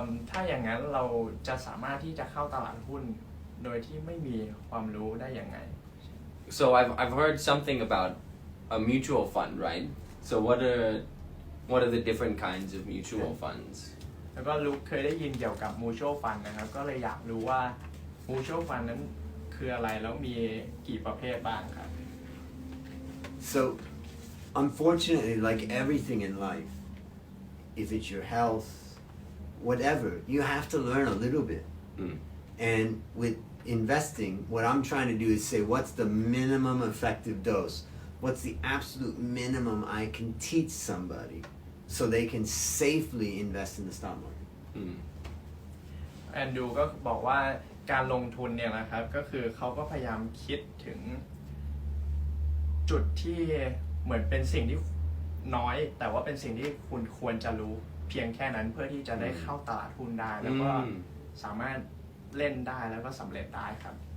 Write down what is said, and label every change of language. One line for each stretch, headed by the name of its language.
Thai: ถ้าอย่างนั้นเราจะสามารถที่จะเข้าตลาดหุ้นโดยที่ไม่มีความรู้ได้ยังไง
English: So I've heard something about a mutual fund, right? So what are the different kinds of mutual funds?
Thai: แล้วก็ลุกเคยได้ยินเกี่ยวกับ mutual fund นะครับก็เลยอยากรู้ว่า mutual fund นั้นคืออะไรแล้วมีกี่ประเภทบ้างครับ
English: So, unfortunately, like everything in life, if it's your health, whatever, you have to learn a little bit. And with investing, what I'm trying to do is say, what's the minimum effective dose? What's the absolute minimum I can teach somebody so they can safely invest in the stock market?
Thai: แอนดูก็บอกว่าการลงทุนเนี่ยนะครับก็คือเขาก็พยายามคิดถึงจุดที่เหมือนเป็นสิ่งที่น้อยแต่ว่าเป็นสิ่งที่คุณควรจะรู้เพียงแค่นั้นเพื่อที่จะได้เข้าตลาดหุ้นได้แล้วก็สามารถเล่นได้แล้วก็สำเร็จได้ครับ